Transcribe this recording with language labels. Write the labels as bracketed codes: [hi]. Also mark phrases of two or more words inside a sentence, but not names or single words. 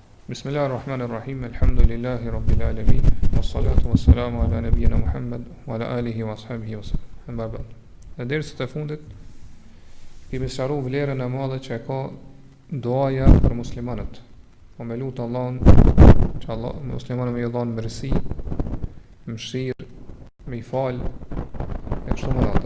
[ar] بسم الله الرحمن الرحيم الحمد لله رب العالمين والصلاة والسلام على نبينا محمد وعلى آله وأصحابه وسلم. أما بعد. [sq] Në dersat e fundit kemi sqaruar vlerën e madhe që ka duaja për muslimanët. Po me lut Allahun që Allah muslimanëve më dhon mirësi, mëshirë, më i fal e kështu me radhë.